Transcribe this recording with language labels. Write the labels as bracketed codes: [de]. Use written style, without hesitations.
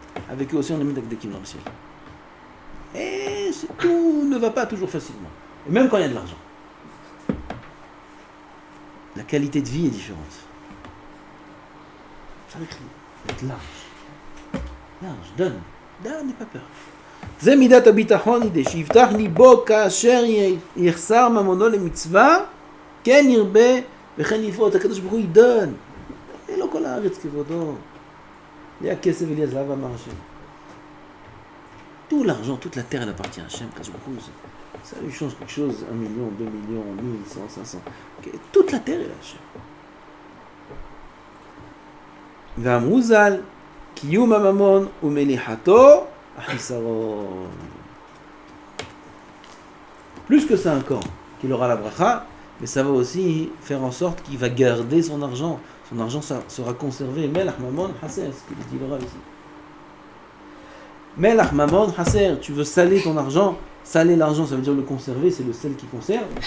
[fr] Avec eux aussi on est medakdekim dans le ciel. Et tout ne va pas toujours facilement. Et même quand il y a de l'argent. La qualité de vie est différente. Ça l'écrit. Être large, donne, n'aie pas peur. [he] זה מידת הביטחון ידי שיפתח ליבו כאשר יחסר ממונו למצווה כן ירבה וכן יפרוץ. הקדוש ברוך הוא ידון. לא כל הארץ כבודו. לי הכסף ולי הזהב אמר השם. [fr] Tout l'argent, toute la terre elle appartient à Hachem. Ça lui change quelque chose, 1 million, 2 millions, 1000, 100, 500. Toute la terre est à Hachem. [he] ואמרו ז"ל, קיום הממון ומליחתו החיסרון. [fr] Plus que ça encore, qu'il aura la bracha, mais ça va aussi faire en sorte qu'il va garder son argent. Son argent sera conservé. [he] Melach mamon haser, [fr] ce qu'il dit le Rav ici. [he] Melach mamon haser, [fr] tu veux saler ton argent. Saler l'argent, ça veut dire le conserver, c'est le sel qui conserve.